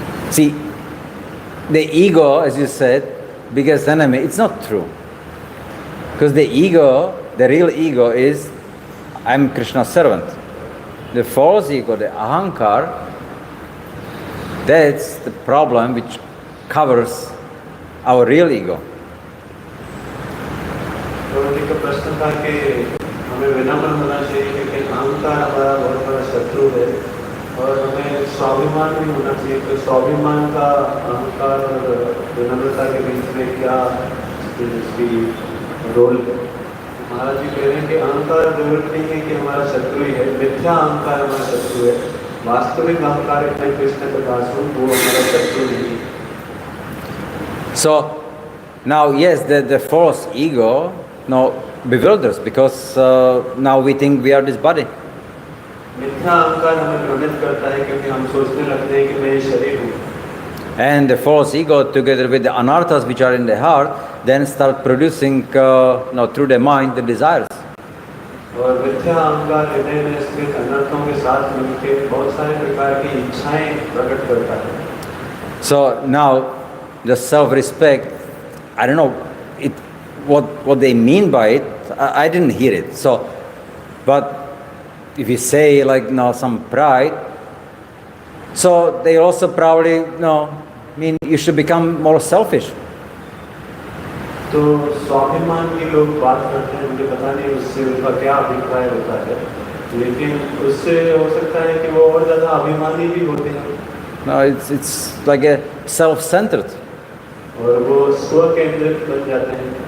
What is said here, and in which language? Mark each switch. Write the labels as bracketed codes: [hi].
[en] See, the ego, as you said, biggest enemy, it's not true. Because the ego, the real ego is, I'm Krishna's servant. The false ego, the ahankar, that's the problem which covers our real ego. [hi] तो एक प्रश्न था कि हमें विनम्र होना चाहिए क्योंकि अहंकार हमारा बहुत बड़ा शत्रु है और हमें स्वाभिमान भी होना चाहिए। तो स्वाभिमान का अहंकार और विनम्रता के बीच में क्या इसकी रोल है? महाराज जी कह रहे हैं कि अहंकार जरूरत नहीं है कि हमारा शत्रु ही है, मिथ्या अहंकार हमारा शत्रु है। वास्तविक अहंकार इतने कृष्ण के पास हो वो हमारा शत्रु नहीं है। [en] So now, yes, the false ego now bewilders because now we think we are this body. [hi] मिथ्या अहंकार हमें भ्रमित करता है क्योंकि हम सोचने लगते हैं कि मैं ये शरीर हूँ। [en] And the false ego, together with the anarthas which are in the heart, then start producing through the mind the desires. [hi] और मिथ्या अहंकार हृदय में स्थित अनर्थों के साथ मिलकर बहुत सारे प्रकार की इच्छाएं प्रकट करता है। [en] So now the self-respect, I don't know what they mean by it. I didn't hear it. So, but if you say like some pride, so they also probably mean you should become more selfish. [hi] तो स्वाभिमान की लोग बात करते हैं, मुझे पता नहीं उससे उनका क्या अभिप्राय होता है, लेकिन उससे हो सकता है कि वो और ज़्यादा अभिमानी भी होते हैं। [en] No, it's like a self-centered. [hi] और वो स्व केंद्रित बन जाते हैं।